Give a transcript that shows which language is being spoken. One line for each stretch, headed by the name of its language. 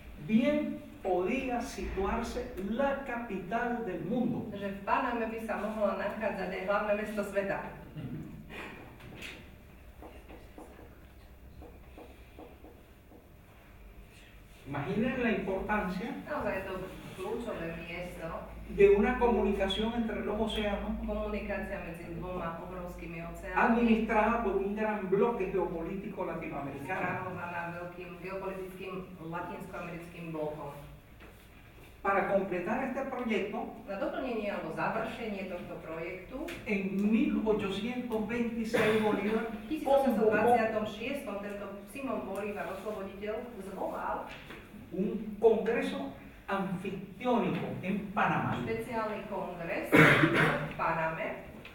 Spanish: bien podía situarse la capital del mundo.
Slovak: že v Paname by sa mohlo nachádzať aj hlavné mesto sveta.
Spanish: Imaginen la importancia
Slovak: Naozaj je to kľúčové miesto,
Spanish: de una comunicación entre los océanos
Slovak: komunikácia medzi dvoma obrovskými oceánmi,
Spanish: administrada por un gran bloque geopolítico latinoamericano.
Slovak: správovaná veľkým geopolitickým latinskoamerickým blokom.
Spanish: Para completar este proyecto,
Slovak: Na doplnenie alebo završenie tohto projektu
Spanish: en 1826 Bolívar
Slovak: v
Spanish: convocó
Slovak: 1826 tento Simón Bolívar, osloboditeľ, zvolal
Spanish: un congreso anfictiónico en Panamá,
Slovak: špeciálny kongres v Paname,